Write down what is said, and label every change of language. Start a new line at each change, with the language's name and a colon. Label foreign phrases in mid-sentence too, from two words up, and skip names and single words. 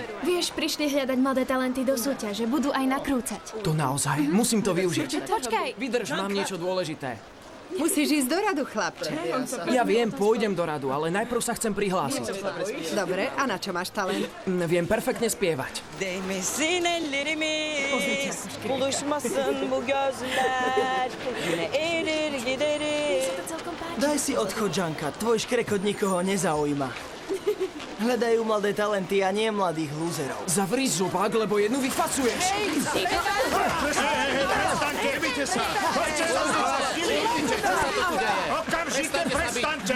Slovak: Vieš, prišli hľadať mladé talenty do súťaže. Budú aj nakrúcať. To naozaj? Musím to využiť. Počkaj. Vydrž, mám niečo dôležité. Musíš ísť do radu, chlapče. Ja viem, pôjdem do radu, ale najprv sa chcem prihlásiť. Dobre, a na čo máš talent? Viem perfektne spievať.
Turkish: Değmesin ellerimiz, buluşmasın bu gözler, yine erir gideriz.
Slovak: Daj si odchod, Giancat, tvoj škrekot nikoho nezaujíma. Hľadajú mladé talenty a nie mladých lúzerov. Zavri zubák, lebo jednu vyfacuješ. Prestaňte, nebite sa! Poďte sa zhlásili! Okamžite prestaňte!